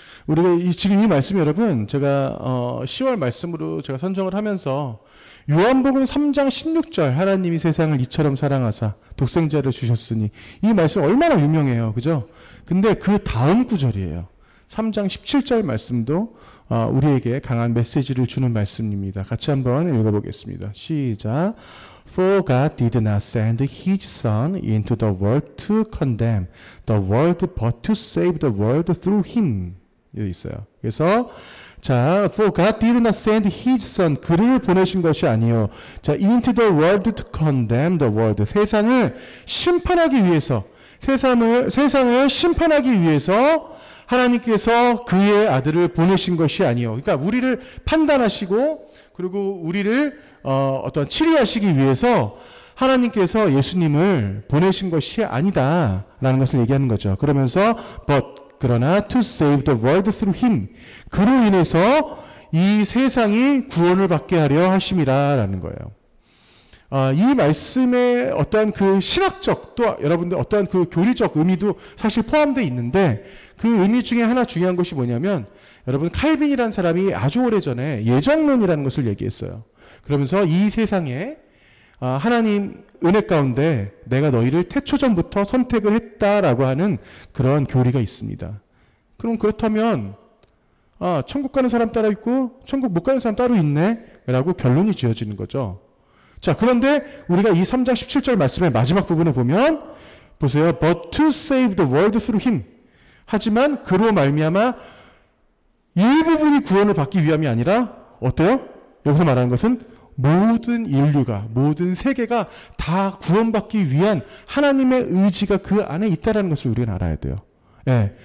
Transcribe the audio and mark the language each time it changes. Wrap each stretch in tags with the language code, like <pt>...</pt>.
<ko>우리가 지금 이 말씀 여러분 제가 10월 말씀으로 제가 선정을 하면서 요한복음 3장 16절 하나님이 세상을 이처럼 사랑하사 독생자를 주셨으니 이 말씀 얼마나 유명해요, 그죠? 근데 그 다음 구절이에요. 3장 17절 말씀도 우리에게 강한 메시지를 주는 말씀입니다. 같이 한번 읽어보겠습니다. 시작.</ko> <en>For God did not send His Son into the world to condemn the world, but to save the world through Him.</en> <ko>여기 있어요.</ko> <en>그래서 자, For God did not send His Son,</en> <ko>그를 보내신 것이 아니요.</ko> <en>자, into the world to condemn the world,</en> <ko>세상을 심판하기 위해서 세상을 심판하기 위해서 하나님께서 그의 아들을 보내신 것이 아니요. 그러니까 우리를 판단하시고 그리고 우리를 어떤 치리하시기 위해서 하나님께서 예수님을 보내신 것이 아니다라는 것을 얘기하는 거죠. 그러면서 그러나</ko> <en>to save the world through him,</en> <ko>그로 인해서 이 세상이 구원을 받게 하려 하심이라라는 거예요. 이 말씀에 어떠한 그 신학적 또 여러분들 어떠한 그 교리적 의미도 사실 포함되어 있는데 그 의미 중에 하나 중요한 것이 뭐냐면 여러분 칼빈이라는 사람이 아주 오래전에 예정론이라는 것을 얘기했어요. 그러면서 이 세상에 하나님 은혜 가운데 내가 너희를 태초전부터 선택을 했다라고 하는 그런 교리가 있습니다. 그럼 그렇다면 천국 가는 사람 따로 있고 천국 못 가는 사람 따로 있네 라고 결론이 지어지는 거죠. 자, 그런데 우리가 이 3장 17절 말씀의 마지막 부분을 보면 보세요.</ko> <en>But to save the world through him.</en> <ko>하지만 그로 말미암아 일부분이 구원을 받기 위함이 아니라 어때요? 여기서 말하는 것은 모든 인류가 모든 세계가 다 구원받기 위한 하나님의 의지가 그 안에 있다는 것을 우리가 알아야 돼요. 예.</ko>